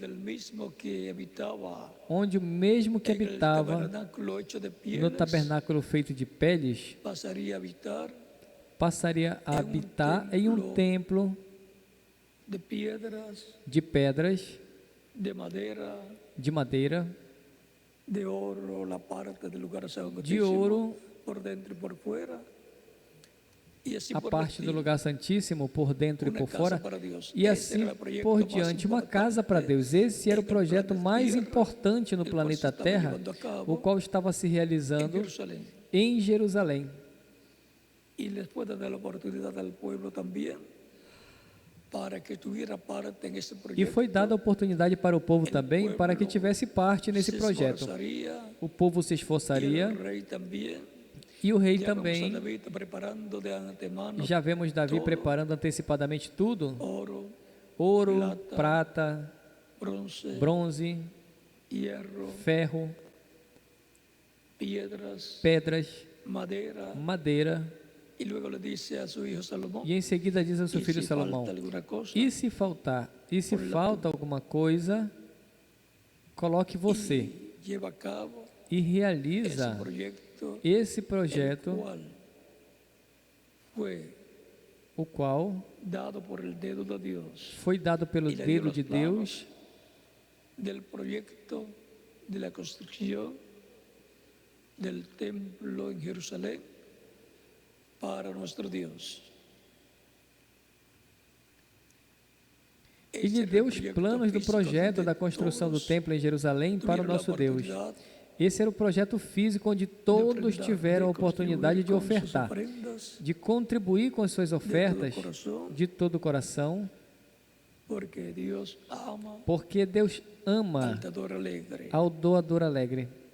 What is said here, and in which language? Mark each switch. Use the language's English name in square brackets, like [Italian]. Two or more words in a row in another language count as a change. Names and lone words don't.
[Portuguese] onde o mesmo que habitava no tabernáculo feito de peles passaria a habitar em um templo de pedras, de madeira, de ouro [Spanish] así a por el [Portuguese] parte do estilo, lugar santíssimo por dentro e [Spanish] una por casa [Portuguese] fora, [Spanish] para Dios. [Portuguese] e [Spanish] Ese [Portuguese] assim [Spanish] era el proyecto por más [Portuguese] diante, uma casa para [Spanish] importante [Portuguese] Deus. Esse era o [Spanish] en el [Portuguese] projeto [Spanish] planeta [Portuguese] mais [Spanish] Tierra, [Portuguese] importante no [Spanish] el cual se [Portuguese] planeta [Spanish] estaba [Portuguese] Terra, [Spanish] llevando a [Portuguese] o [Spanish] cabo [Portuguese] qual estava se [Spanish] en [Portuguese] realizando [Spanish] Jerusalén. [Portuguese] em Jerusalém. [Spanish] Y les puede dar la oportunidad al pueblo también para que tuviera parte en ese [Portuguese] E foi dada a [Spanish] proyecto. [Portuguese] oportunidade para o povo [Spanish] El [Portuguese] também para que [Spanish] pueblo [Portuguese] tivesse parte nesse [Spanish] se [Portuguese] projeto. [Spanish] esforzaría [Portuguese] O povo se [Spanish] y el [Portuguese] esforçaria [Spanish] rey también. [Portuguese] e o rei [Spanish] Ya vemos a [Portuguese] também. [Spanish] David preparando de antemano [Portuguese] Já vemos Davi [Spanish] todo, [Portuguese] preparando antecipadamente tudo: [Spanish] oro, [Portuguese] ouro, [Spanish] plata, [Portuguese] prata, [Spanish] bronce, [Portuguese] bronze, [Spanish] hierro, [Portuguese] ferro, [Spanish] piedras, [Portuguese] pedras, [Spanish] madera. [Portuguese] madeira. [Spanish] Y luego le dice a su hijo Salomón, [Portuguese] E em seguida diz ao seu [Spanish] y [Portuguese] filho [Spanish] si [Portuguese] Salomão: [Spanish] falta alguna cosa, [Portuguese] e se faltar, e se falta alguma coisa, coloque você [Spanish] y lleva a cabo [Portuguese] e [Spanish] ese [Portuguese] realiza [Spanish] proyecto, [Portuguese] esse [Spanish] el [Portuguese] projeto, [Spanish] cual fue [Portuguese] o qual [Spanish] dado por el dedo de Dios [Portuguese] foi dado pelo [Spanish] y le dio [Portuguese] dedo [Spanish] los [Portuguese] de Deus [Spanish] planos del proyecto de la construcción del templo en Jerusalén para nuestro Dios. [Portuguese] e lhe deu os planos do projeto da construção do templo em Jerusalém para o nosso Deus. Esse era o projeto físico onde todos tiveram a oportunidade de ofertar, de contribuir com as suas ofertas de todo o coração, porque Deus ama ao doador alegre.